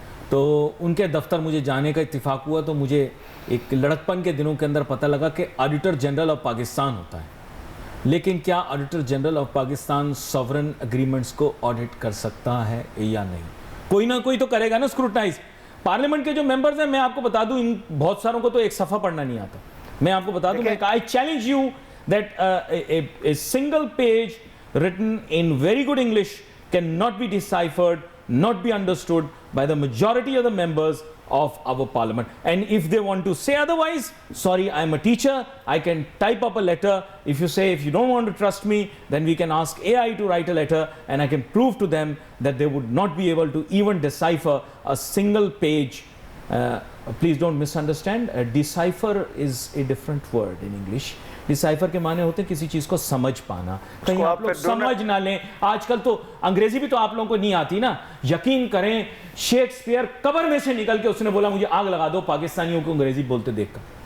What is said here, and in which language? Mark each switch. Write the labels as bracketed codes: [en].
[ur] تو ان کے دفتر مجھے جانے کا اتفاق ہوا تو مجھے ایک لڑکپن کے دنوں کے اندر پتہ لگا کہ آڈیٹر جنرل آف پاکستان ہوتا ہے, لیکن کیا auditor general of Pakistan sovereign agreements کو آڈٹ کر سکتا ہے یا نہیں؟ کوئی نہ کوئی تو کرے گا نا اسکروٹنائز. پارلیمنٹ کے جو ممبرز ہیں, میں آپ کو بتا دوں, ان بہت ساروں کو تو ایک صفحہ پڑھنا نہیں آتا. میں آپ کو بتا دوں, [en] I challenge you that a single page written in very good English cannot be deciphered, not be understood by the majority of the members of our parliament. And if they want to say otherwise, sorry, I am a teacher, I can type up a letter. If you don't want to trust me, then we can ask AI to write a letter and I can prove to them that they would not be able to even decipher a single page. Please don't misunderstand, decipher is a different word in English. [ur] Decipher کے معنی ہوتے ہیں کسی چیز کو سمجھ پانا, کہیں آپ لوگ سمجھ نہ لیں. آج کل تو انگریزی بھی تو آپ لوگوں کو نہیں آتی نا. یقین کریں, شیکسپیئر قبر میں سے نکل کے اس نے بولا مجھے آگ لگا دو پاکستانیوں کو انگریزی بولتے دیکھ کر.